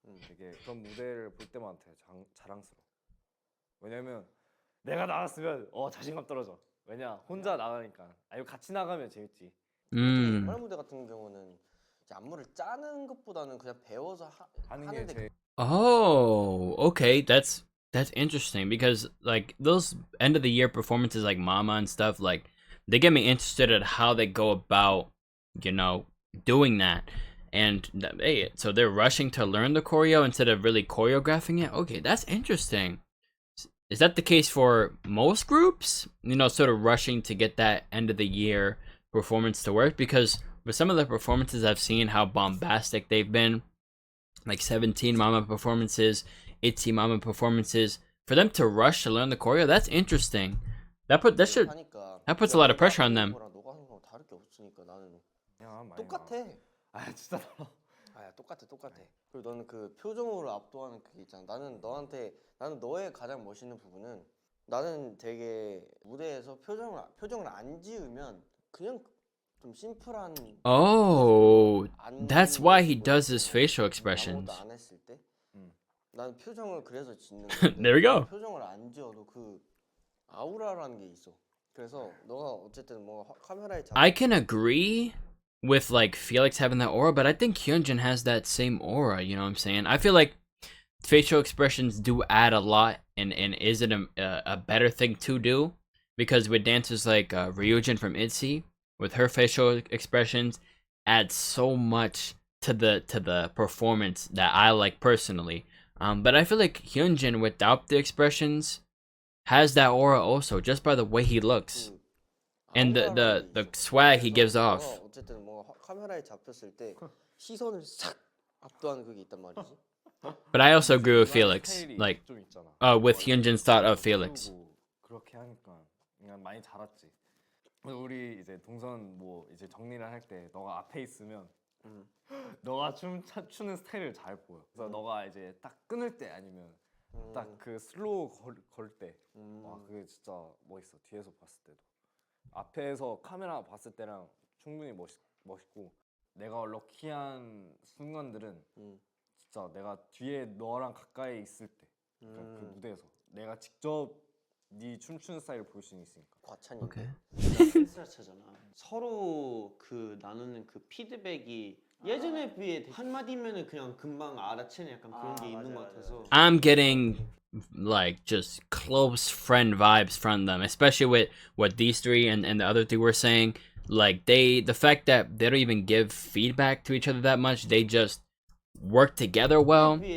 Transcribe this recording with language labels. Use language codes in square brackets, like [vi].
[ko] 되게 그런 무대를 볼 때마다 되게 자랑스러워. 왜냐면 내가 나갔으면 자신감 떨어져. 왜냐 혼자 나가니까. 아니면 같이 나가면 재밌지. 연말 무대 같은 경우는 이제 안무를 짜는 것보다는 그냥 배워서 하는 게 하는데 제일 [en] oh, okay. That's interesting because like those end of the year performances like Mama and stuff, like they get me interested at how they go about, you know, doing that. And hey, so they're rushing to learn the choreo instead of really choreographing it. Okay, that's interesting. Is that the case for most groups? You know, sort of rushing to get that end of the year performance to work? Because with some of the performances I've seen, how bombastic they've been, like 17 Mama performances, ITZY Mama performances, for them to rush to learn the choreo, that's interesting. That puts a lot of pressure on them. [ko] 너가 하는 거랑 다를 게 없으니까 나는 그냥 많이 똑같아. 진짜 달라. 똑같아. 그리고 너는 그 표정으로 압도하는 그게 있잖아. 나는 너의 가장 멋있는 부분은 나는 되게 무대에서 표정을 안 지으면 그냥 좀 심플한. [en] Oh, that's why he does his facial expressions. [ko] 아무것도 안 했을 때. 나는 표정을 그래서 짓는 건데. [en] There we go. [ko] 표정을 안 지어도 그 아우라라는 게 있어. 그래서 너가 어쨌든 뭔가 카메라에 [en] I can agree with like Felix having that aura, but I think Hyunjin has that same aura, you know what I'm saying? I feel like facial expressions do add a lot and is it a better thing to do? Because with dancers like Ryujin from ITZY, with her facial expressions, adds so much to the performance that I like personally. But I feel like Hyunjin without the expressions has that aura also just by the way he looks and the swag he gives off. [ko] 어쨌든 뭔가 카메라에 잡혔을 때 시선을 싹 압도하는 그게 있단 말이지. [en] But I also agree with Felix, like [ko] 좀 있잖아. [en] with Hyunjin's thought of Felix. [ko] 그렇게 하니까 그냥 많이 자랐지. 우리 이제 동선 뭐 이제 정리를 할 때 너가 앞에 있으면 너가 추는 스타일을 잘 보여. 그래서 너가 이제 딱 끊을 때 아니면 딱 그 슬로우 걸 때, 와 그게 진짜 멋있어. 뒤에서 봤을 때도. 앞에서 카메라 봤을 때랑 충분히 멋있고 내가 럭키한 순간들은 진짜 내가 뒤에 너랑 가까이 있을 때, 그러니까 그 무대에서 내가 직접 네 춤추는 스타일을 볼 수 있으니까. 과찬이. [en] Okay. [ko] 댄스라차잖아. 서로 그 나누는 그 피드백이 예전에 비해 한마디면은 그냥 금방 알아채는 약간 그런 게 있는 것 같아서. [en] I'm getting like just close friend vibes from them, especially with what these three and the other three were saying. Like the fact that they don't even give feedback to each other that much, they just work together well.